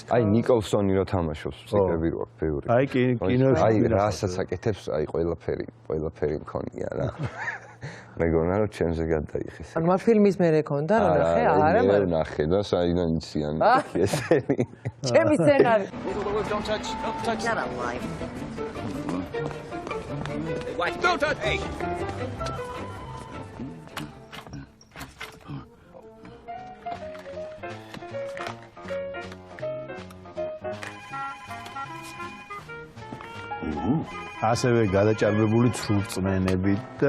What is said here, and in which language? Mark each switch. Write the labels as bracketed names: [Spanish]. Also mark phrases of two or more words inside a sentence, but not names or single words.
[Georgian] აი ნიკოლსონი რო თამაშობს ფსიქები რო აქვს ბევრი. აი კინოში აი რასაც აკეთებს, აი ყველაფერი მქონია რა. მეგონა რომ ჩემზე გადაიხეს. ანუ მაგ ფილმის მერე ქონდა რა ნახე? არა, მაგრამ ნახე და საიდან იციან ესენი. ჩემი სცენარი. [English] Don't touch. Get alive. What? Don't touch. Hey. [Georgian] ასევე გადაჭარბებული ცრურწმენებით და